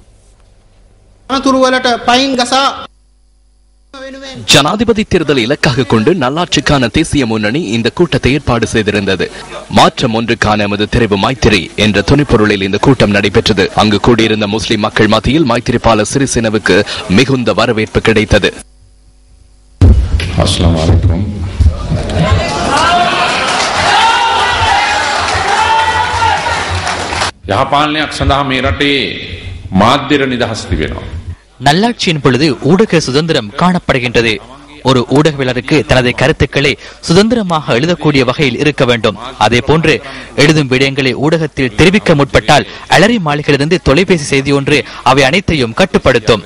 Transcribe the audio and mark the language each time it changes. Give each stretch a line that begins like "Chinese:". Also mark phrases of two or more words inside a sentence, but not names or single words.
Tamil: ஜனாதிபதி தேர்தலை இலக்காக கொண்டு நல்லாட்சிக்கான தேசிய முன்னணி இந்த கூட்டத்தை ஏற்பாடு செய்திருந்தது. மாற்றம் ஒன்றுக்கான எமது தெரிவு மைத்திரி என்ற துணைப்பொருளில் இந்த கூட்டம் நடைபெற்றது. அங்கு கூடியிருந்த முஸ்லிம் மக்கள் மத்தியில் மைத்திரிபால சிறிசேனவுக்கு மிகுந்த வரவேற்பு கிடைத்தது.
Arabic: السلام عليكم.
Sinhala: යහපාලනයක් සඳහා මේ රටේ මාධ්‍ය නිදහස් තිබෙනවා.
Tamil: நல்லாட்சியின் பொழுது ஊடக சுதந்திரம் காணப்படுகின்றது. ஒரு ஊடகவியலருக்கு தனது கருத்துக்களை சுதந்திரமாக எழுதக்கூடிய வகையில் இருக்க வேண்டும். அதே போன்று எழுதும் விடயங்களை ஊடகத்தில் தெரிவிக்க முற்பட்டால் அலரி மாளிகையிலிருந்து தொலைபேசி செய்தி ஒன்று அவை அனைத்தையும் கட்டுப்படுத்தும்.